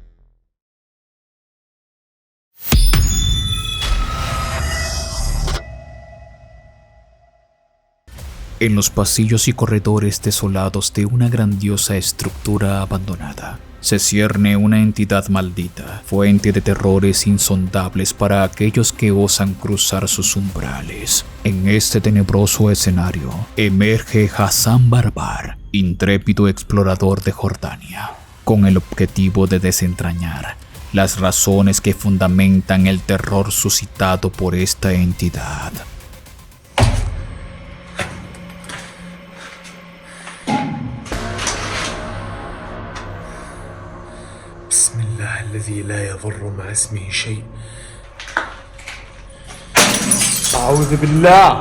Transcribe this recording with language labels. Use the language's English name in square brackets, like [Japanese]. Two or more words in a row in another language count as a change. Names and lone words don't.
[Spanish] En los pasillos y corredores desolados de una grandiosa estructura abandonada, se cierne una entidad maldita, fuente de terrores insondables para aquellos que osan cruzar sus umbrales. En este tenebroso escenario, emerge Hassan Barbar, intrépido explorador de Jordania, con el objetivo de desentrañar las razones que fundamentan el terror suscitado por esta entidad. [Arabic] بسم الله الذي لا يضر مع اسمه شيء. أعوذ بالله.